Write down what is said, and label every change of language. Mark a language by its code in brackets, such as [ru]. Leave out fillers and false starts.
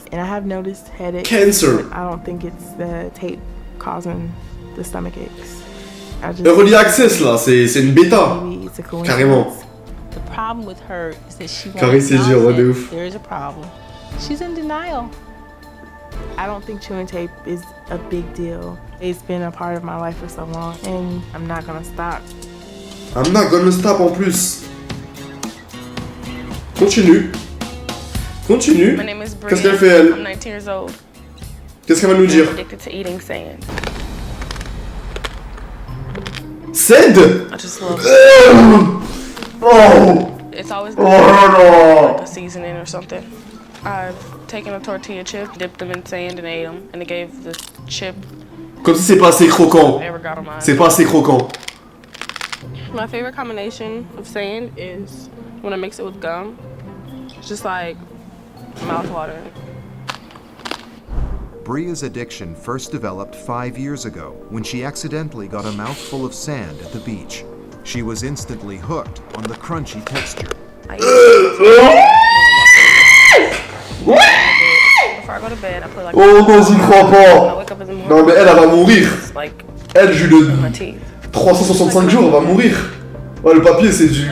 [en] And I have noticed headaches. [fr] Cancer! [en] I don't think it's the tape causing the stomach aches. Early access, [fr] là, c'est une bêta. Carrément. [en] The problem with her is that she [fr] Carré, c'est dur, de ouf. [en] There is a problem. She's in denial. I don't think chewing tape is a big deal. It's been a part of my life for so long, and I'm not gonna stop. I'm not gonna stop [fr] en plus. Continue. Continue. [en] My name is Bria. [fr] Qu'est-ce qu'elle fait, elle? [en] I'm 19 years old. [fr] Qu'est-ce qu'elle va nous dire? [en] I'm addicted to eating sand. Sand? I just love Oh! It's always Oh no! like a seasoning or something. I've taken a tortilla chip, dipped them in sand and ate them, and it gave the chip. [fr] Comme si c'est pas assez croquant. C'est pas assez croquant. [en] My favorite combination of sand is when I mix it with gum. It's just like mouthwatering. Bria's addiction first developed 5 years ago when she accidentally got a mouthful of sand at the beach. She was instantly hooked on the crunchy texture. Before I go to bed, I put like [fr] Oh non, j'y crois pas. Non mais elle va mourir. Elle, j'ai le 365 jours, elle va mourir. Ouais, le papier c'est du...